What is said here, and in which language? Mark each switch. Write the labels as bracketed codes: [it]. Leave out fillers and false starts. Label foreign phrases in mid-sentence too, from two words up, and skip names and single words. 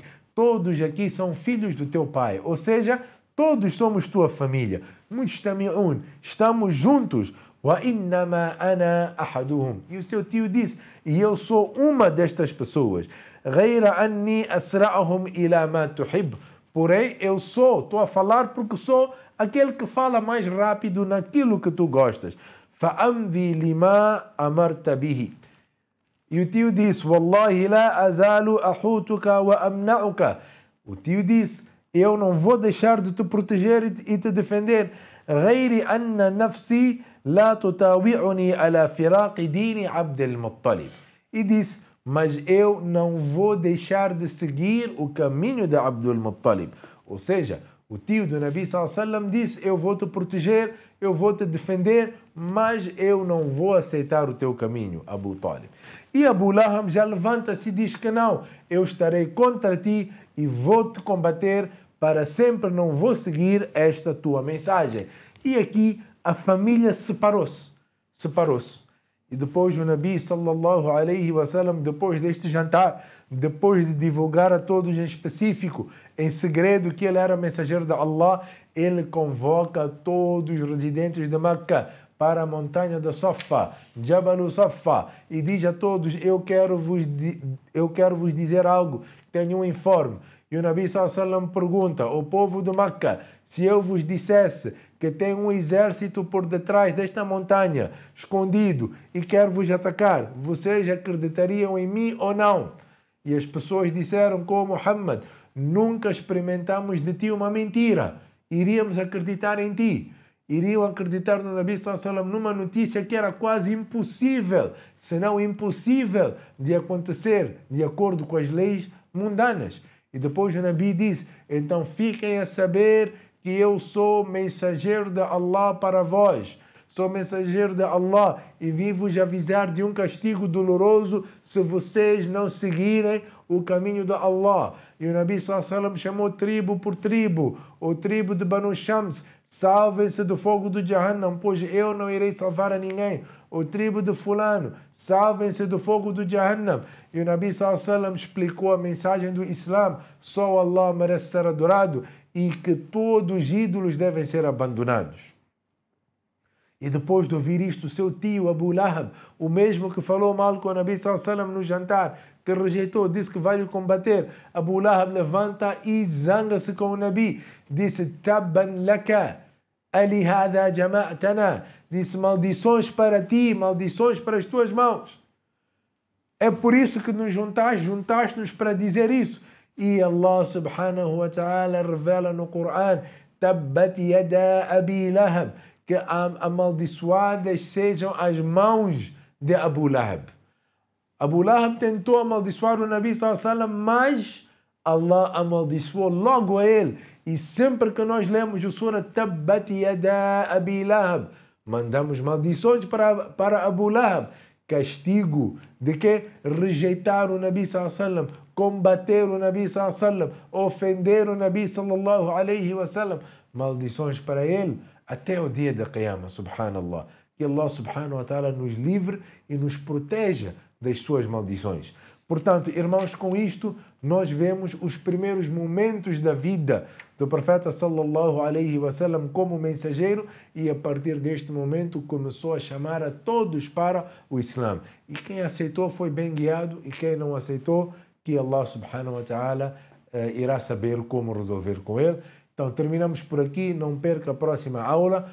[pt] Todos aqui são filhos do teu pai. Ou seja, todos somos tua família. Mujtami'un. Estamos juntos. [ar] وإنما أنا أحدهم. [pt] E o seu tio disse: e eu sou uma destas pessoas. [ar] غير أني أسرعهم إلى ما تحب. [pt] Porém, estou a falar porque sou aquele que fala mais rápido naquilo que tu gostas. [ar] فامض لما أمرت به. [pt] E o tio disse: [ar] والله لا أزال أحوطك وأمنعك. [pt] O tio disse: eu não vou deixar de te proteger e te defender. [ar] غير أن نفسي لا تطاوعني على فراق دين عبد المطلب. [pt] E disse: mas eu não vou deixar de seguir o caminho de Abdul Muttalib. Ou seja, o tio do Nabi [ar] صلى الله عليه وسلم [pt] disse: eu vou te proteger, eu vou te defender, mas eu não vou aceitar o teu caminho, Abu Talib. E Abu Lahab já levanta-se e diz que não, eu estarei contra ti e vou te combater para sempre, não vou seguir esta tua mensagem. E aqui a família separou-se. E depois o Nabi [ar] صلى الله عليه وسلم, [pt] depois deste jantar, depois de divulgar a todos em específico, em segredo, que ele era mensageiro de Allah, ele convoca todos os residentes de Meca para a montanha da Safa, Jabal Safa, e diz a todos: eu quero vos dizer algo, tenho um informe. E o Nabi [ar] صلى الله عليه وسلم [pt] pergunta ao povo de Meca: se eu vos dissesse que tem um exército por detrás desta montanha, escondido, e quer vos atacar, vocês acreditariam em mim ou não? E as pessoas disseram com Muhammad: nunca experimentamos de ti uma mentira, iríamos acreditar em ti. iriam acreditar no Nabi [ar] صلى الله عليه وسلم [pt] numa notícia que era quase impossível, se não impossível, de acontecer de acordo com as leis mundanas. E depois o Nabi diz, então fiquem a saber que eu sou mensageiro de Allah para vós. Sou mensageiro de Allah e vim vos avisar de um castigo doloroso se vocês não seguirem o caminho de Allah. E o Nabi [ar] صلى الله عليه وسلم [pt] chamou tribo por tribo. O tribo de Banu Shams, salvem-se do fogo do Jahannam, pois eu não irei salvar a ninguém. O tribo de fulano, salvem-se do fogo do Jahannam. E o Nabi [ar] صلى الله عليه وسلم [pt] explicou a mensagem do Islã. Só Allah merece ser adorado e que todos os ídolos devem ser abandonados. E depois de ouvir isto, o seu tio Abu Lahab, o mesmo que falou mal com o Nabi [ar] صلى الله عليه وسلم [pt] no jantar, que rejeitou, disse que vai lhe combater, Abu Lahab levanta e zanga-se com o Nabi. Disse, [ar] تبا لك، ألهذا جمعتنا. [pt] Disse, maldições para ti, maldições para as tuas mãos. É por isso que nos juntaste-nos para dizer isso. E Allah [ar] سبحانه وتعالى [pt] revela no Coran, [ar] تبت يدا أبي لهب, [pt] que amaldiçoadas sejam as mãos de Abu Lahab. Abu Lahab tentou amaldiçoar o Nabi [ar] صلى الله عليه وسلم, [pt] mas Allah amaldiçoou logo a ele. E sempre que nós lemos o surah Tabbat yada Abi Lahab, mandamos maldições para Abu Lahab. Castigo de que? Rejeitar o Nabi [ar] صلى الله عليه وسلم, [pt] combater o Nabi [ar] صلى الله عليه وسلم, [pt] ofender o Nabi [ar] صلى الله عليه وسلم. [pt] Maldições para ele até o dia da Qiyamah, subhanallah. Que Allah [ar] سبحانه وتعالى [pt] nos livre e nos proteja das suas maldições. Portanto, irmãos, com isto nós vemos os primeiros momentos da vida do profeta [ar] صلى الله عليه وسلم [pt] como mensageiro, e a partir deste momento começou a chamar a todos para o Islã. E quem aceitou foi bem guiado, e quem não aceitou, que Allah [ar] سبحانه وتعالى [pt] irá saber como resolver com ele. Então terminamos por aqui, não perca a próxima aula.